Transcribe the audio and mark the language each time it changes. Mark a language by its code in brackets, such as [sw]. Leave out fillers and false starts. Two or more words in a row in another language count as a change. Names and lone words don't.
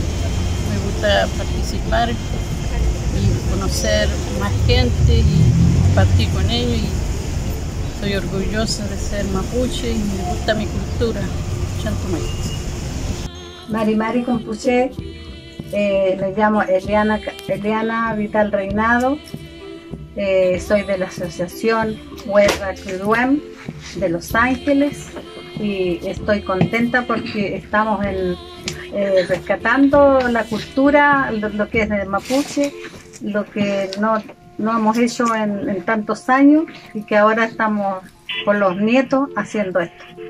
[es] Me gusta participar y conocer más gente y compartir con ellos. Y soy orgullosa de ser mapuche y me gusta mi cultura. [arn] Xaltumay. Mari Compuche, [es] me llamo Eliana Vital Reinado. Soy de la Asociación Huerra Cuduem de Los Ángeles y estoy contenta porque estamos rescatando la cultura, lo que es del mapuche, lo que no hemos hecho en tantos años y que ahora estamos con los nietos haciendo esto.